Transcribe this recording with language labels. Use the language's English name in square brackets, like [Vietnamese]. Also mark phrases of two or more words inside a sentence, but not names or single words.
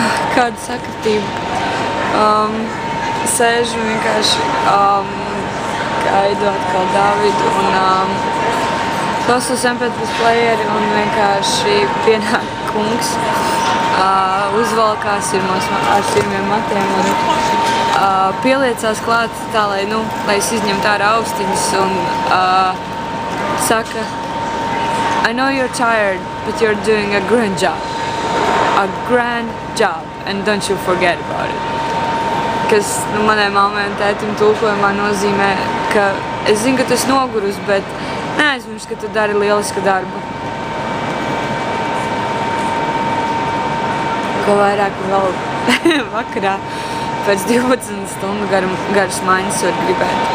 [Latvian] kādu sakritību. Sēžu vienkārši gaidu atkal Davidu un klausos MP3 playeri un vienkārši pienāk kungs, uzvalkās ar sirmiem matiem un pieliecās klāt tā, lai es izņemtu ārā austiņas un saka, [English] I know you're tired, but you're doing a grand job. A grand job, and don't you forget about it. [Latvian] Kas manai mammai un tētim tulkojumā nozīmē, ka es zinu, ka tu esi nogurus, bet neaizmirsti, ka tu dari lielisku darbu. Ko vairāk vēl vakarā pēc 12 stundu garas maiņas var gribēt.